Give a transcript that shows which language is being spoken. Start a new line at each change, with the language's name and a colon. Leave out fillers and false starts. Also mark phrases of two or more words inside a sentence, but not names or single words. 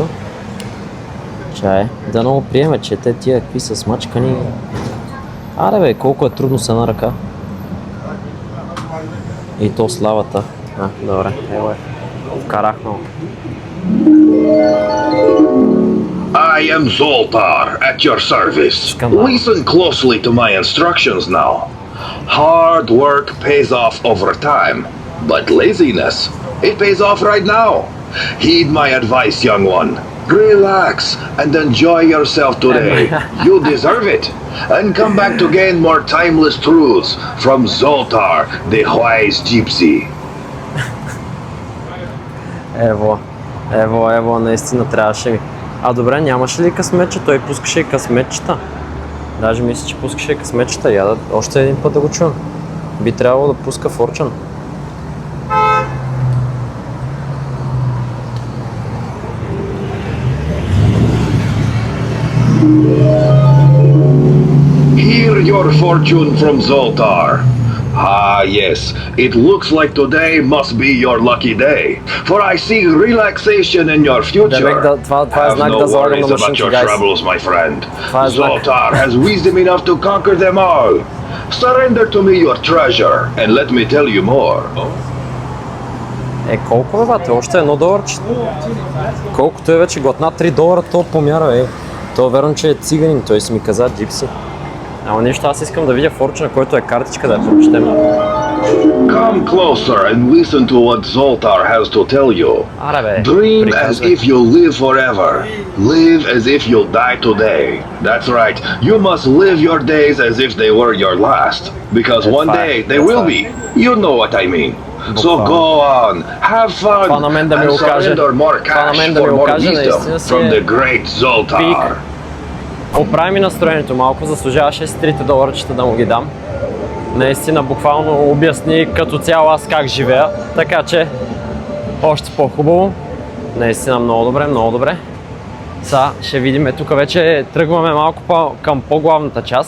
Bulgarian: Чай. Да много приеме, че те тия какви са смачкани. Аре бе, колко е трудно с една ръка. И то славата. Добре, ево е. Вкарахме.
English: I am Zoltar, at your service.
Bulgarian: Skandal.
English: Listen closely to my instructions now. Hard work pays off over time, but laziness, it pays off right now. Heed my advice, young one. Relax and enjoy yourself today. You deserve it. And come back to gain more timeless truths from Zoltar, the wise gypsy.
Bulgarian: Ево, наистина трябваше ми. А добре, нямаше ли късметче? Той пускаше и късметчета. Даже мисля, че пускаше и късметчета. Я още един път да го чуем. Би трябвало да пуска Fortune.
English: Hear your fortune from Zoltar. Ah, yes, it looks like today must be your lucky day, for I see relaxation in your future.
Bulgarian: това е
English: Have
Bulgarian: знак
English: no
Bulgarian: да залагам на
English: worries about
Bulgarian: машинки,
English: your guys. troubles, my friend.
Bulgarian: Това е знак.
English: Zoltar has wisdom enough to conquer them all. Surrender to me your treasure, and let me tell you more.
Bulgarian: Колко бате? Още $1. Колкото е вече глътна $3, то помяра, То верно, че е циганин, той си ми каза джипси. Ама нищо, аз искам да видя Fortune, който е картичка, да я прочетем.
English: Come closer and listen to what Zoltar has to tell you.
Bulgarian: Аре бе,
English: Dream as
Bulgarian: приказвай.
English: if you live forever. Live as if you'll die today. That's right. You must live your days as if they were your last. Because one day they will be. You know what I mean. So go on, have fun,
Bulgarian: Това на мен да ми
English: and
Bulgarian: го каже.
English: surrender more
Bulgarian: Това на
English: cash
Bulgarian: мен да ми
English: for
Bulgarian: го
English: more
Bulgarian: каже,
English: wisdom
Bulgarian: наистина си
English: from
Bulgarian: е
English: the great Zoltar.
Bulgarian: пик. Оправи ми настроението малко, заслужаваше с $3 да му ги дам. Наистина буквално обясни като цяло аз как живея, така че още по-хубаво. Наистина много добре, много добре. Сега ще видим, тук вече тръгваме малко към по-главната част.